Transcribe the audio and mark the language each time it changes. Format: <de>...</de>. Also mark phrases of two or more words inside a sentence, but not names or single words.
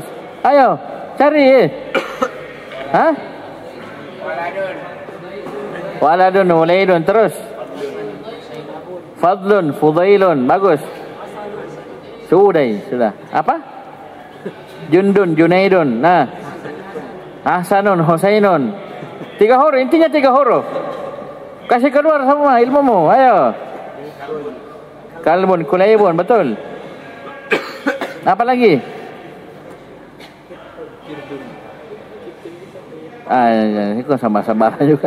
<id>Ayo, cari.</id> <ar>Waladun, walaidun.</ar> <id>Terus</id> <ar>fadlun, fudailun,</ar> <id>bagus. Sudah. Apa?</id> <ar>Jundun, junaidun.</ar> <id>Nah,</id> <ar>ahsanun, husainun.</ar> <id>3 huruf, intinya 3 huruf. Kasih keluar semua ilmumu, ayo.</id> <ar>Kalbun, kulaibun, betul.</ar> <id>Apa lagi? Ini kok sabar juga.</id>